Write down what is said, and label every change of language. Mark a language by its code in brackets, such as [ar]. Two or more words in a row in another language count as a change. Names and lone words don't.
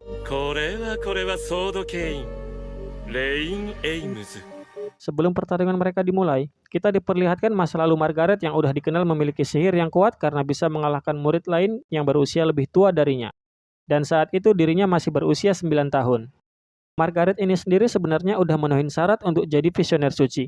[ja] これはソードケイン、レイン・エイムズ。 [id] Sebelum pertarungan mereka dimulai, kita diperlihatkan masa lalu Margaret yang udah dikenal memiliki sihir yang kuat karena bisa mengalahkan murid lain yang berusia lebih tua darinya. Dan saat itu dirinya masih berusia 9 tahun. Margaret ini sendiri sebenarnya udah menuhin syarat untuk jadi visioner suci.